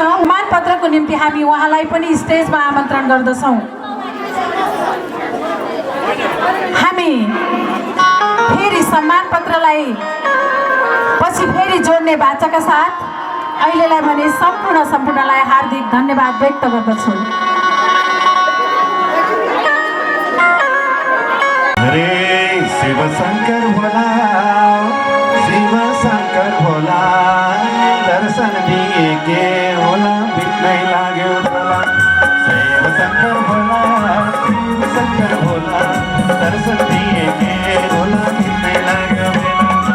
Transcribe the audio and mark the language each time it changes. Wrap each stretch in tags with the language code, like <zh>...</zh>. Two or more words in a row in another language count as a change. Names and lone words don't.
<ne>सम्मान पत्रको निम्ति हामी उहाँलाई पनि स्टेजमा आमन्त्रण गर्दछौँ। हामी फेरि सम्मान पत्रलाई पछि फेरि जोड्ने बाचाका साथ अहिलेलाई भने सम्पूर्णलाई हार्दिक धन्यवाद व्यक्त गर्दछु। हरे शिव शंकर भोला, शिव शंकर भोला, दर्शन दिए के होला बित्नै लाग्यो भोला। शिव शंकर भोला, शिव शंकर भोला, दर्शन दिए के होला बित्नै लाग्यो भोला।</ne>